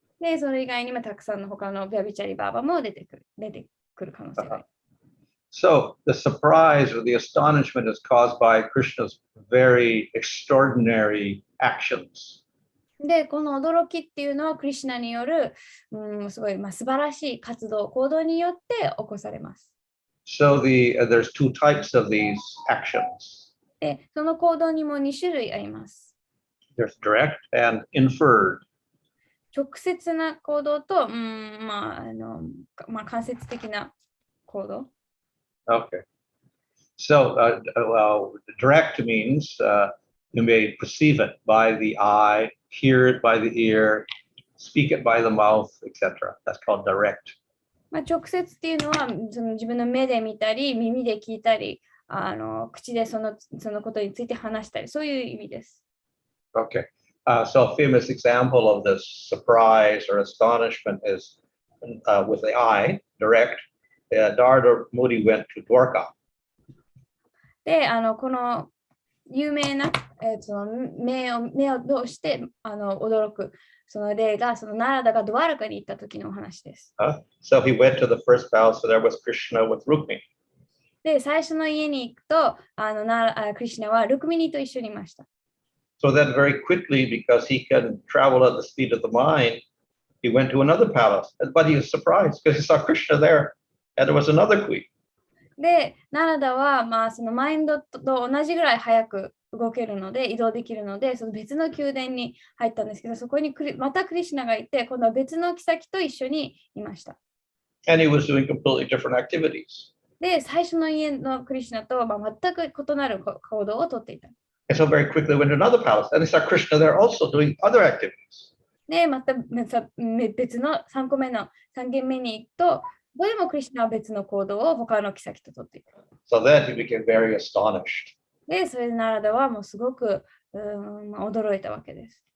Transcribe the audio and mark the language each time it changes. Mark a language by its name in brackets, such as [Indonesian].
[Japanese] で、それ以外にもたくさんの他のヴィアビチャリバーバも出てくる可能性がある。 [English] So the surprise or the astonishment is caused by Krishna's very extraordinary actions. [Japanese] で、この驚きっていうのはクリシュナによる、すごい素晴らしい活動、行動によって起こされます。 [English] So there's two types of these actions. [Japanese] で、その行動にも2種類あります。 [English] There's direct and inferred. [Japanese] 直接な行動と、間接的な行動。 [English] Okay. So, direct means you may perceive it by the eye, hear it by the ear, speak it by the mouth, etc. That's called direct. [Japanese] 直接っていうのはその自分の目で見たり、耳で聞いたり、口でそのことについて話したり、そういう意味です。 [English] Okay. So a famous example of this surprise or astonishment is with the eye, direct. Narada Muni went to Dwarka. [Japanese] で、この有名な、その目を通して驚くその例が、そのナラダがドワラカに行った時のお話です。 [English] So he went to the first palace, so there was Krishna with Rukmini. [Japanese] で、最初の家に行くと、クリシュナはルクミニと一緒にいました。 [English] So then very quickly, because he can travel at the speed of the mind, he went to another palace. But he was surprised because he saw Krishna there and there was another queen. [Japanese] で、ナラダは、そのマインドと同じぐらい早く動けるので、移動できるので、その別の宮殿に入ったんですけど、そこにまたクリシュナがいて、今度は別の妃と一緒にいました。 [English] And he was doing completely different activities. [Japanese] で、最初の家のクリシュナと、全く異なる行動をとっていた。 [English] And so very quickly went to another palace and they saw Krishna there also doing other activities. [Japanese] で、また別の3個目の3軒目に行くと、ここでもクリシュナは別の行動を他の妃ととっていた。 [English] So then he became very astonished. [Japanese] で、それでナラダはもうすごく驚いたわけです。